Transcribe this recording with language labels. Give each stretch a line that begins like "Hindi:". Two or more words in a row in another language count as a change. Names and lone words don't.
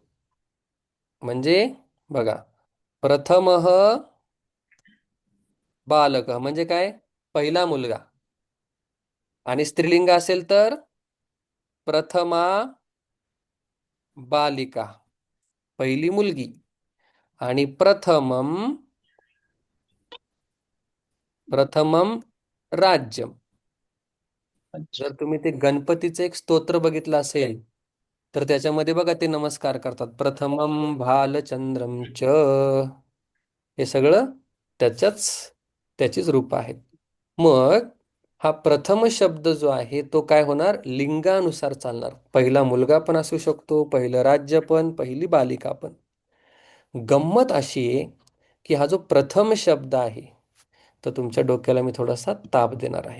Marathi: म्हणजे बघा,
Sanskrit: प्रथमः बालक
Marathi: म्हणजे काय? पहिला मुलगा. आणि स्त्रीलिंग असेल तर
Sanskrit: प्रथमा बालिका,
Marathi: पहिली मुलगी.
Sanskrit: आणि प्रथमम राज्यम.
Marathi: अच्छा. जर तुम्ही ते गणपतीचं एक स्तोत्र बघितलं असेल तर त्याच्यामध्ये बघा ते नमस्कार करतात,
Sanskrit: प्रथमम भालचंद्रम च.
Marathi: हे सगळं त्याच्याच त्याचीच रूप आहेत. मग हा प्रथम शब्द जो आहे तो काय होणार? लिंगानुसार चालणार. पहिला मुलगा पण असू शकतो, पहिलं राज्य पण, पहिली बालिका पण. गंमत अशी आहे की हा जो प्रथम शब्द आहे, तर तुमच्या डोक्याला मी थोडासा ताप देणार आहे.